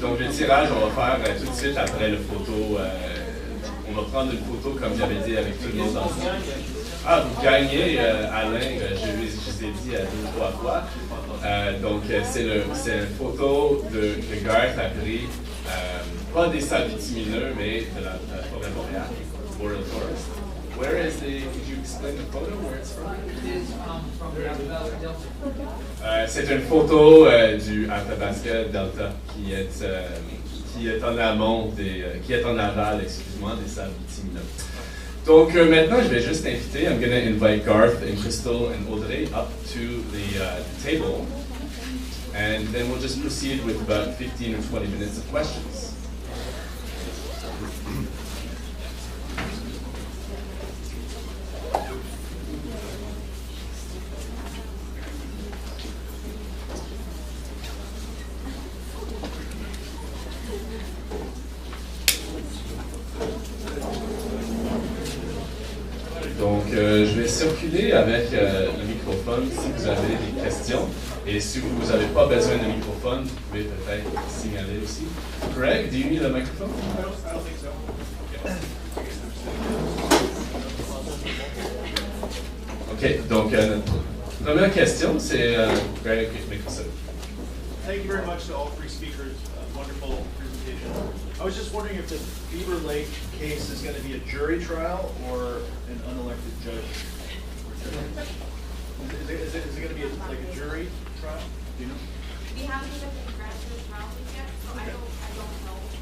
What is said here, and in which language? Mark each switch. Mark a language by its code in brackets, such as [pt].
[fr] Donc, le tirage, on va faire tout de suite après le photo. On va prendre une photo, comme j'avais dit, avec tout le monde ensemble. Ah, vous gagnez, Alain, je vous ai dit 2 ou 3 fois. Donc, c'est une photo que Garth a pris, pas des Sables Bitumineux, mais de la forêt boréale, Boreal Forest. [en] Where is could you explain the photo, where it's from? It is from the Athabasca. [fr] C'est une photo du Athabasca Delta qui est en amont qui est en aval, excusez-moi, des Sables Bitumineux. Donc maintenant, je vais juste inviter, [en] I'm going to invite Garth and Crystal and Audrey up to the table, and then we'll just proceed with about 15 or 20 minutes of questions. [fr] Donc, je vais circuler avec le microphone si vous avez des questions. Et si vous n'avez pas besoin de microphone, vous pouvez peut-être signaler aussi. [en] Greg, do you need a microphone? I don't think so. [fr] OK, donc notre première question, c'est Greg Mickelson. [en] Thank you very much to all 3 speakers. Wonderful presentation. I was just wondering if the Beaver Lake case is going to be a jury trial or an unelected judge. Is it going to be like a jury trial? Do you know? We haven't even been granted a trial yet, so I don't know.